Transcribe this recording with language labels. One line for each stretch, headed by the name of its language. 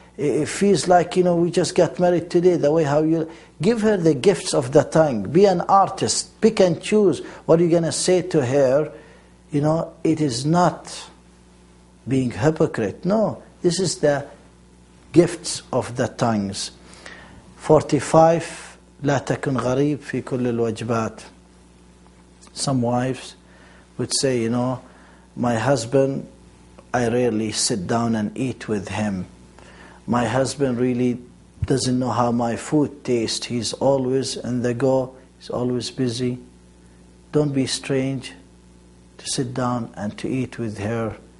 English: It feels like, we just got married today, the way how you... Give her the gifts of the tongue. Be an artist. Pick and choose what you're going to say to her. It is not being hypocrite. No, this is the gifts of the tongues. 45.
Arabic: لا تكن غريب في كل الوجبات.
English: Some wives would say, my husband, I rarely sit down and eat with him. My husband really doesn't know how my food tastes. He's always on the go. He's always busy. Don't be strange to sit down and to eat with her.